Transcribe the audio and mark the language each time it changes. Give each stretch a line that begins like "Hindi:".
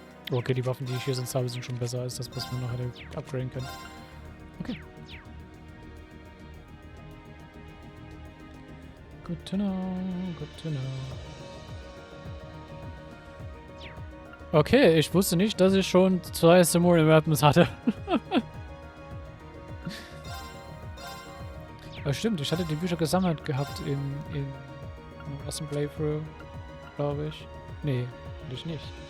German: Okay, die Waffen, die ich hier sonst habe, sind schon besser als das, was man noch hätte upgraden können. Okay.
English: Good to know, good to know.
German: Okay, ich wusste nicht, dass ich schon 2 Simurian Weapons hatte. Aber stimmt, ich hatte die Bücher gesammelt gehabt im ersten Playthrough, glaube ich. Nee, hatte ich nicht.